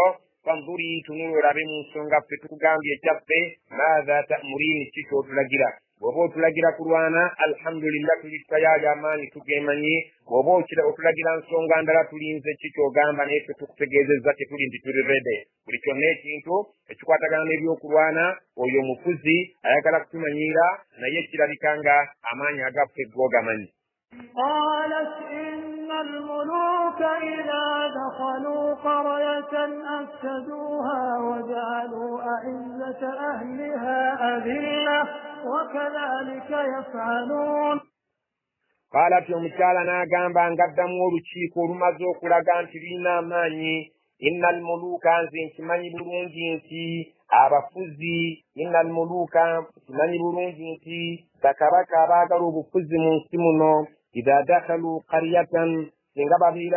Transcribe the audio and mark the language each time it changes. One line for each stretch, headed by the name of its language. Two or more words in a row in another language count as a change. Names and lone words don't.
Ganda: fanzuri tunula olabe mu nsonga ffe tukugambye ekyaffe
Arabic: ماذا تأمرين
Ganda: ki ky'otulagira bw'oba otulagira kulwana alhamdulillah tuli tayali amaanyi tugemanyi bw'oba otulagira nsonga ndala tulinze ki ky'ogamba naye ffe tukutegeezezza tetuli nti tuli rede buli kyonna ekintu ekikwatagana n'ebyokulwana oyo mufuzi ayagala kutumanyiira naye kirabika nga amaanyi agaffe g'ogamanyi.
Arabic: قالت إن إن الملوك إذا دخلوا قرية أفسدوها وجعلوا أعزة أهلها أذلة وكذلك يفعلون.
Ganda: قالت omukyala n'agamba ngaddamu olukiiko olumaze okulaga nti lirina amaanyi
Arabic: إن الملوك
Ganda: nze nkimanyi bulungi nti abafuzi
Arabic: إن الملوك
Ganda: nkimanyi bulungi nti bakabaka abaagala obufuzi mu nsi muno
Arabic: إذا دخلوا قرية
Ganda: singa babeera